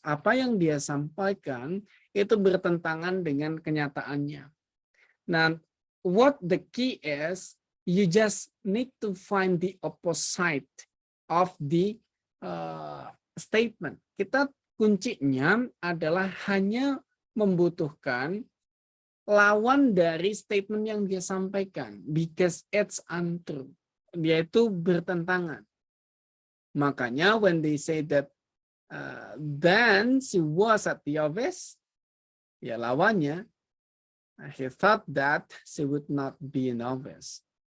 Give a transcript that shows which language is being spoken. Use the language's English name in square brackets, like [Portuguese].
[Indonesian] Apa yang dia sampaikan itu bertentangan dengan kenyataannya. [English] Nah, what the key is, you just need to find the opposite of the statement. [Indonesian] Kita kuncinya adalah hanya membutuhkan lawan dari statement yang dia sampaikan, [English] because it's untrue. [Indonesian] Dia itu bertentangan. [English] Makanya when they say that then she was at the office, [Indonesian] ya lawannya, [English] he thought that she would not be in office.